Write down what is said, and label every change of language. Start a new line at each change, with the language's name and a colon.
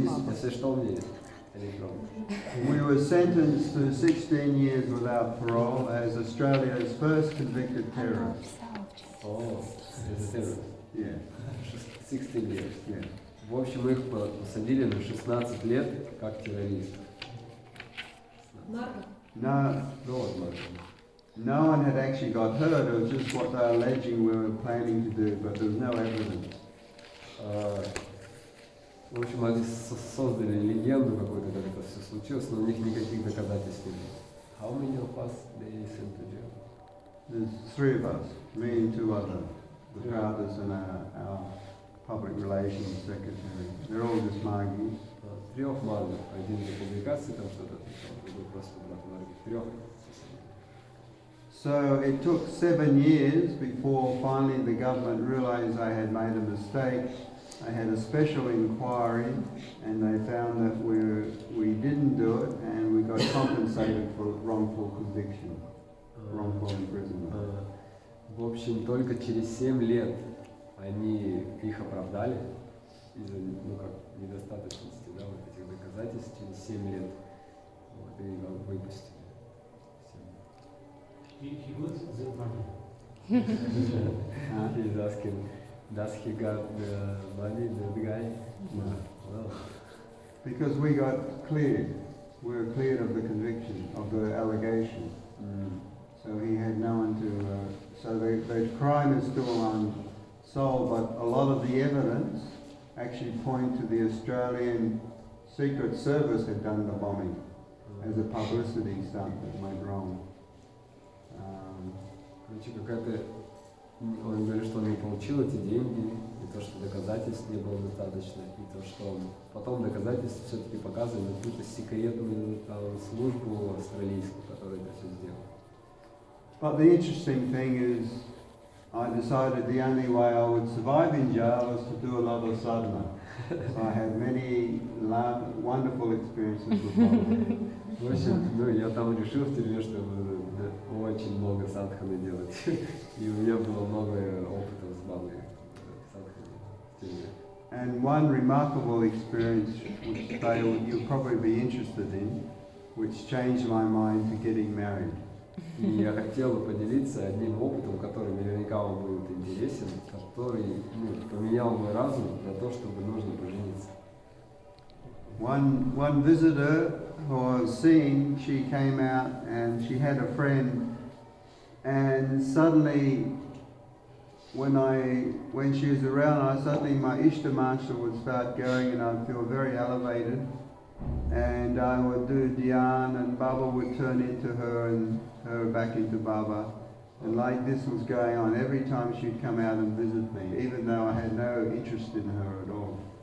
Russian: Если что, мне электронно.
English: We were sentenced to 16 years without parole as Australia's first convicted terrorist. Oh, it's a terrorist. Yeah. 16 years. Yeah.
Russian: В общем, их посадили на 16 лет как террористов.
English: No one had actually got hurt. It was just what they were alleging we were planning to do, but there was no evidence.
Russian: В общем, они создали легенду какую-то, как это все случилось, но у них никаких доказательств нет.
English: How many of us they sent to jail? There's 3 of us, me and 2 others, the fathers and our public relations secretary. They're all just Margis.
Russian: 3 Маргов, один за публикации там что-то отвечал, другой просто брат Марги. 3.
English: So it took 7 years before finally the government realized I had made a mistake. I had a special inquiry and they found that we didn't do it and we got compensated for wrongful conviction, wrongful imprisonment.
Russian: В общем, только через 7 лет они их оправдали из-за недостаточности, да, вот этих доказательств. Через 7 лет вот, и выпустили.
English: He was the money. He's asking, does he got the money, the guy? No. Well. Because we got cleared. We were cleared of the conviction, of the allegation. So he had no one to, so the crime is still unsolved, but a lot of the evidence actually point to the Australian Secret Service had done the bombing as a publicity stunt that went wrong.
Russian: Короче, какая-то... Он говорит, что он не получил эти деньги, и то, что доказательств не было достаточно, и то, что потом доказательства все-таки показывали какую-то секретную там, службу австралийскую, которая это все сделала.
English: But the interesting thing is, I decided the only way I would survive in jail was to do a lot of sadhana. So I had many wonderful experiences with Baba.
Russian: В общем, ну, я там решил в тюрьме, что буду очень много садханы делать. И у меня было много опыта с Бабой садханы в тюрьме.
English: And one remarkable experience which you'll probably be interested in, which changed my mind to getting married.
Russian: И я хотел бы поделиться одним опытом, который наверняка вам будет интересен, который поменял мой разум на то, чтобы нужно пожениться.
English: One visitor who I was seeing, she came out and she had a friend, and suddenly when she was around, suddenly my Ishtamantra would start going and I'd feel very elevated, and I would do dhyan and Baba would turn into her and her back into Baba, and like this was going on every time she'd come out and visit me, even though I had no interest in her at all.